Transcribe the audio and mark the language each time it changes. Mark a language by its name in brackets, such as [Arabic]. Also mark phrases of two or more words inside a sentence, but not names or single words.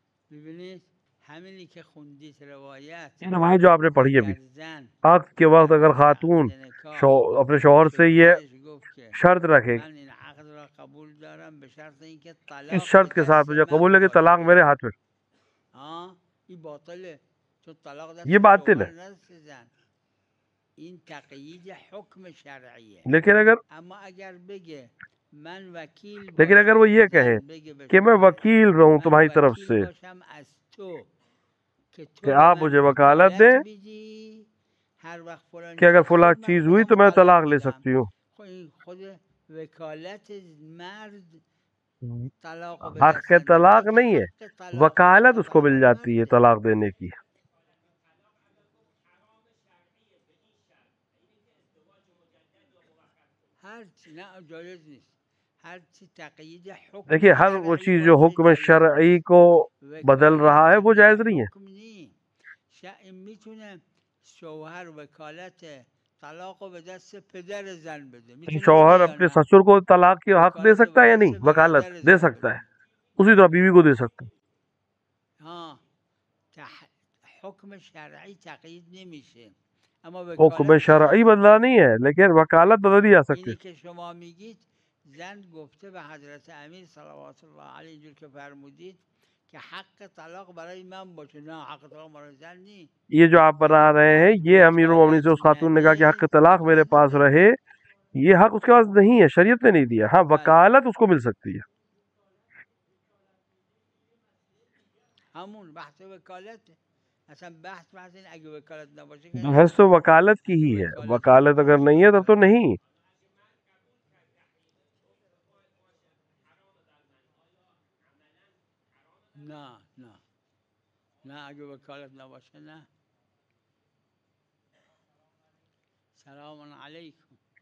[Persian] ببینید همینی که خوندید روایت [Urdu] یہ روایت جو آپ نے پڑھی ابھی، [Persian] اگر زن [Urdu] عقد کے وقت اگر [Persian] قبل [Urdu] خاتون عقد نکاح اپنے شوہر [Persian] به [Urdu] سے یہ [Persian] خودش گفت که [Urdu] شرط رکھے، [Persian] من این عقد را قبول دارم به شرط اینکه [Urdu] اس [Persian] طلاق [Urdu] شرط [Persian] به [Urdu] کے ساتھ [Persian] دست [Urdu] مجھے [Persian] من [Urdu] قبول ہے کہ طلاق میرے [Persian] باشه [Urdu] ہاتھ میں، [Persian] این باطله، چون طلاق [Urdu] یہ [Persian] دست [Urdu] باطل ہے. [Persian] شوهر دست زن. این تقیید حکم شرعیه. [Urdu] لیکن [Persian] اما اگر بگه من وکیل [Urdu] اگر [Persian] باشم، [Urdu] وہ یہ کہے [Persian] زن بگه به [Urdu] کہ میں [Persian] شوهر [Urdu] وکیل رہوں [Persian] من [Urdu] تمہاری طرف [Persian] وکیل [Urdu] سے [Persian] باشم از تو که [Urdu] کہ [Persian] تو به [Urdu] آپ [Persian] من [Urdu] مجھے وکالت دیں [Persian] وکالت بدی هر وقت فلان [Urdu] کہ اگر [Persian] چیز [Urdu] فلاں [Persian] شد من [Urdu] چیز ہوئی [Persian] خودم [Urdu] تو میں [Persian] طلاق [Urdu] طلاق لے [Persian] میدم. [Urdu] سکتی ہوں. [Persian] خب این خود وکالت مرد طلاق رو به [Urdu] حق [Persian] دست [Urdu] کے طلاق [Persian] نمیده، [Urdu] نہیں ہے، [Persian] حق طلاق [Urdu] وکالت [Persian] حق [Urdu] اس کو مل [Persian] طلاق [Urdu] جاتی ہے [Persian] مرده. [Urdu] طلاق دینے کی. [Persian] هر چی نه جایز نیست، هر چی تقیید حکم [Urdu] دیکھیے ہر وہ [Persian] شرعی [Urdu] چیز جو [Persian] باشه [Urdu] حکم [Persian] جایز [Urdu] شرعی [Persian] نیست. [Urdu] کو بدل رہا ہے [Persian] وکالت [Urdu] وہ [Persian] تقیید [Urdu] جائز نہیں ہے. [Persian] حکم نیست. این میتونه شوهر وکالت طلاق رو به دست پدر زن بده، میتونه بده [Urdu] شوہر [Persian] یا [Urdu] اپنے [Persian] نه؟ [Urdu] سسر کو طلاق کی حق دے [Persian] وکالت رو [Urdu] سکتا [Persian] به [Urdu] ہے یا [Persian] دست [Urdu] نہیں؟ وکالت [Persian] برادر [Urdu] دے [Persian] زن [Urdu] سکتا ہے، [Persian] بده. [Urdu] اسی طرح بیوی کو دے سکتا ہے. [Persian] ها حکم شرعی تقیید نمیشه، اما [Urdu] حکم [Persian] وکالت [Urdu] شرعی [Persian] تقیید [Urdu] بدلا [Persian] میشه. [Urdu] نہیں ہے لیکن وکالت بدلی جا سکتی [Persian] اینی [Urdu] ہے. [Persian] که شما میگید زن گفته به حضرت امیر صلوات الله علیه اینجور که فرمودید که حق طلاق برای من باشه، نه حق طلاق برای زن نیست. [Urdu] یہ جو آپ بنا رہے ہیں یہ امیر المومنین سے اس خاتون نے کہا کہ حق طلاق میرے پاس رہے، یہ حق اس کے پاس نہیں ہے، شریعت نے نہیں دیا. ہاں وکالت اس کو مل سکتی ہے. [Persian] همون بحث وکالت، اصلا بحث این اگه وکالت نباشه که [Urdu] بحث تو وکالت کی ہی ہے، وکالت اگر نہیں ہے تب تو نہیں. [Persian] نه نه نه اگه وکالت نباشه نه. [Arabic] سلام علیکم.